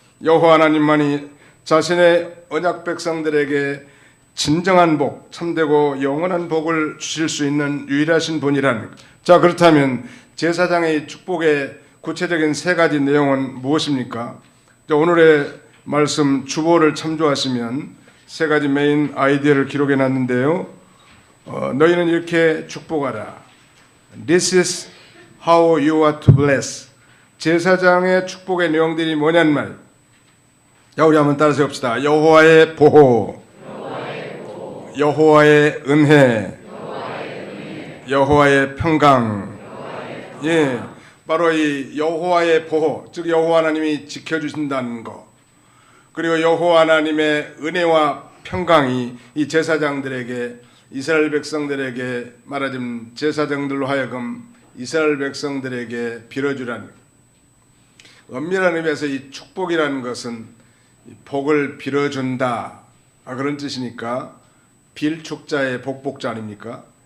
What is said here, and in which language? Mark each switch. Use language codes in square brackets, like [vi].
[ko] 여호와 하나님만이 자신의 언약 백성들에게 진정한 복, 참되고 영원한 복을 주실 수 있는 유일하신 분이라는 것. 자, 그렇다면 제사장의 축복의 구체적인 3가지 내용은 무엇입니까? 오늘의 말씀 주보를 참조하시면 3가지 메인 아이디어를 기록해 놨는데요. 너희는 이렇게 축복하라. [en] This is how you are to bless. [ko] 제사장의 축복의 내용들이 뭐냐는 말. 자, 우리 한번 따라서 해봅시다. 여호와의 보호, 여호와의 은혜, 여호와의 평강. 예, 바로 이 여호와의 보호, 즉 여호와 하나님이 지켜주신다는 것, 그리고 여호와 하나님의 은혜와 평강이 이 제사장들에게, 이스라엘 백성들에게, 말하자면 제사장들로 하여금 이스라엘 백성들에게 빌어주라는, 엄밀한 의미에서 이 축복이라는 것은 복을 빌어준다, 그런 뜻이니까 빌축자의 복복자 아닙니까?